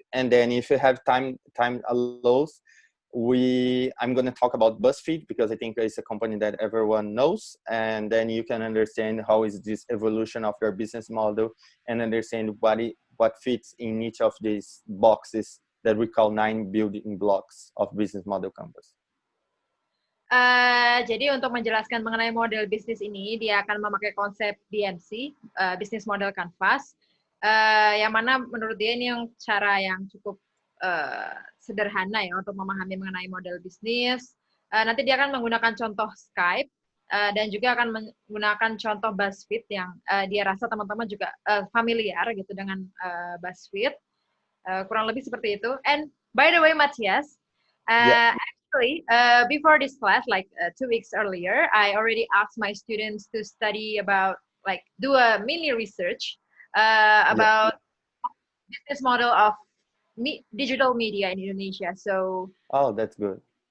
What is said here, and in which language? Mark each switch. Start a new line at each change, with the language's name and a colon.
English: And then if you have time allows, I'm going to talk about BuzzFeed because I think it's a company that everyone knows, and then you can understand how is this evolution of your business model and understand what fits in each of these boxes that we call 9 building blocks of business model canvas.
Indonesian: Jadi untuk menjelaskan mengenai model bisnis ini, dia akan memakai konsep BMC, Business Model Canvas, yang mana menurut dia ini cara yang cukup sederhana ya untuk memahami mengenai model bisnis. Nanti dia akan menggunakan contoh Skype dan juga akan menggunakan contoh BuzzFeed yang dia rasa teman-teman juga familiar gitu dengan BuzzFeed. Kurang lebih seperti itu.
English: And by the way, Matthias, Actually, before this class, like 2 weeks earlier, I already asked my students to study about, like, do a mini research Yeah. about business model of digital media in Indonesia. Oh, that's good.